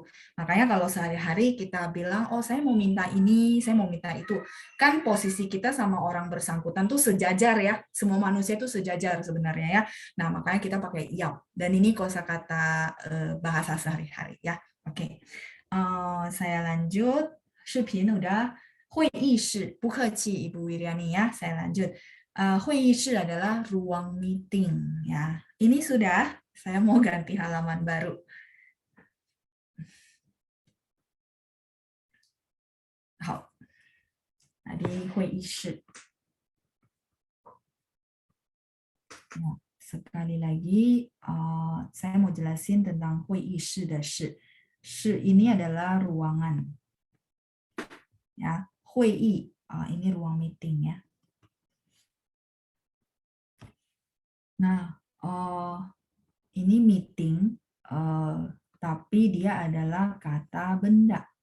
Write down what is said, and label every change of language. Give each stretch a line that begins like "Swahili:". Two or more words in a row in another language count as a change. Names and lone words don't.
Indonesian: Makanya kalau sehari-hari kita bilang, oh saya mau minta ini, saya mau minta itu. Kan posisi kita sama orang bersangkutan tuh sejajar ya. Semua manusia itu sejajar sebenarnya ya. Nah makanya kita pakai yao. Dan ini kosakata bahasa sehari-hari ya. Oke. Saya lanjut. 视频 udah.
Chinese: 会议室, 不客气
Indonesian: Ibu Wiriani ya. Saya lanjut. 会议室 adalah ruang meeting ya. Ini sudah. Saya mau ganti halaman baru. Hao. Tadi 会议室. sekali lagi saya mau jelasin tentang
Chinese: 会议室的室.
Indonesian: 室 ini adalah ruangan. Ya, 会议 ini ruang meeting ya. Nah, ini meeting tapi dia adalah kata benda.